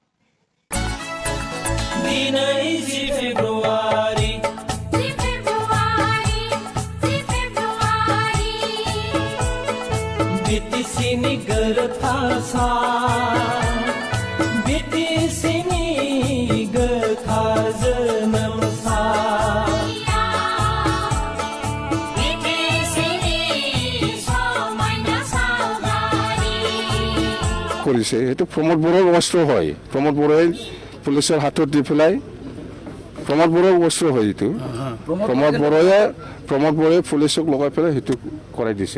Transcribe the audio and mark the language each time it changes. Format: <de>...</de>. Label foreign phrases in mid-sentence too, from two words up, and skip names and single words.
<brx>दिनै 10 फेब्रुवारि बिटिसिनि गोरोबथा सान बिटिसिनि गोथार जोनोम सान</brx> <as>কৰিছে সেইটো প্ৰমোদ বড়োৰ অস্ত্ৰ হয়। প্ৰমোদ বড়োৱে পুলিচৰ হাতত দি পেলাই প্ৰমোদ বড়োৰ অস্ত্ৰ হয় এইটো প্ৰমোদ বড়োৱে পুলিচক লগাই পেলাই সেইটো কৰাই দিছে।</as>